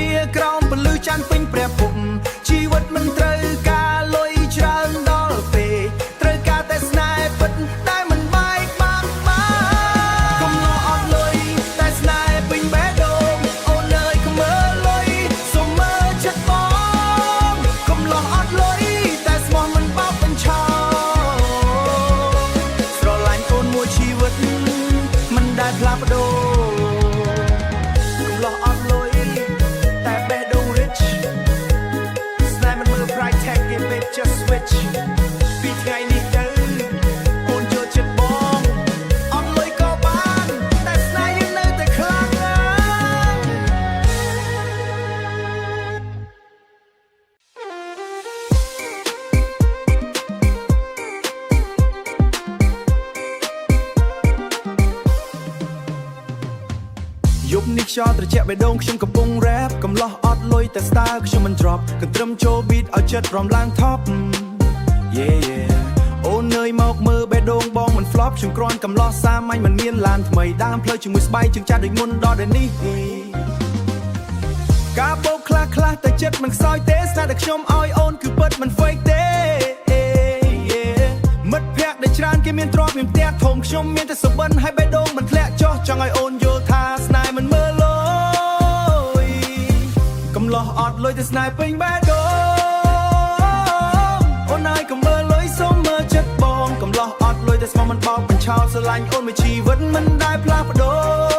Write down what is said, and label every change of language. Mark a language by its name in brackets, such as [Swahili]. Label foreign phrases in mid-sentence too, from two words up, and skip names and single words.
[Khmer] ក្រោមពន្លឺច័ន្ទពេញព្រះភពជីវិតមិនត្រូវការលុយច្រើនដល់ពេកត្រូវការតែស្នេហ៍ពិតដែលមិនបែកបាក់កុំលោអត់លុយតែស្នេហ៍ពេញបេះដូងអូនអើយកុំមើលលុយសូមមើលចិត្តបងកុំលោអត់លុយតែស្មោះមិនបោកបញ្ឆោ ស្រឡាញ់អូនមួយជីវិតមិនដែលផ្លាស់ប្ដូរកុំលោអត់លុយតែបេះដូង rich ស្នេហ៍មិនមើល [English] price tag [Khmer] ទេ [English] babe just switch [Khmer] ពីថ្ងៃនេះទៅអូនយកចិត្តបងអត់លុយក៏បានតែស្នេហ៍យើងនៅតែខ្លាំងណាស់ យប់នេះខ្យល់ត្រជាក់បេះដូងខ្ញុំកំពុង rap កំឡោះអត់លុយតែ style ខ្ញុំមិន drop កន្ទ្រឹមចូល beat ឲ្យចិត្តរំឡើង top yeah អូននើយមកមើលបេះដូងបងមិន flop ខ្ញុំគ្រាន់កំឡោះសាមញ្ញមិនមានឡានថ្មីដើមផ្លូវជាមួយស្បែកជើងចាស់ដូចមុនដល់ពេលនេះ ការបោកខ្លះតែចិត្តមិនខ្សោយទេស្នេហ៍ដែលខ្ញុំឲ្យអូនគឺពិតមិន fake ទេមិត្តភក្តិដែលច្រើនគេមានទ្រព្យមានផ្ទះធំខ្ញុំមានតែសុបិនហើយបេះដូងមិនធ្លាក់ចុះចង់ឲ្យអូនយល់ថាស្នេហ៍មិនមើលលុយកុំលោះអត់លុយតែស្នេហ៍ពេញបេះដូងអូនហើយកុំមើលលុយសូមមើលចិត្តបងកុំលោះអត់លុយតែស្មោះមិនបោកបញ្ឆោតស្រឡាញ់អូនមួយជីវិតមិនដែលផ្លាស់ប្ដូរ